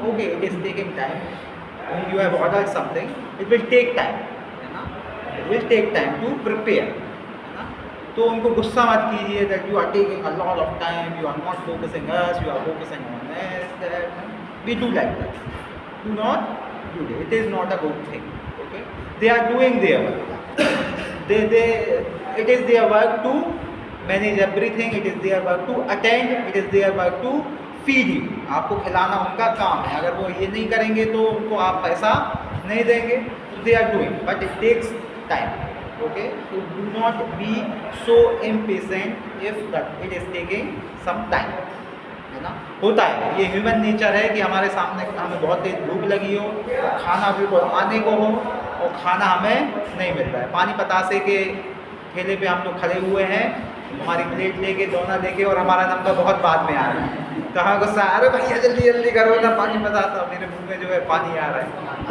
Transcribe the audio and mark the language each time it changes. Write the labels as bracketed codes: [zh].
[en] Okay, it is taking time, when you have ordered something it will take time, है ना, it will take time to prepare, [hi] तो उनको गुस्सा मत कीजिए [en] that you are taking a lot of time, you are not focusing us, you are focusing on this, that. We do like that. Do not do that. It is not a good thing. Okay? They are doing their work. It is their work to manage everything. It is their work to attend. It is their work to feed you. [hi] आपको खिलाना उनका काम है. अगर वो ये नहीं करेंगे तो उनको आप पैसा नहीं देंगे. [en] They are doing, but it takes time. Okay, so do not be so impatient if that it is taking some time, है ना. [hi] होता है, ये ह्यूमन नेचर है कि हमारे सामने हमें बहुत तेज भूख लगी हो, खाना बिल्कुल आने को हो और खाना हमें नहीं मिल रहा है. पानी पतासे के ठेले पे हम लोग खड़े हुए हैं, हमारी प्लेट लेके दोना लेके और हमारा नंबर बहुत बाद में आ रहा है, तो हमें गुस्सा, अरे भैया जल्दी जल्दी करो ना, पानी पतासा, मेरे मुँह में जो है पानी आ रहा है.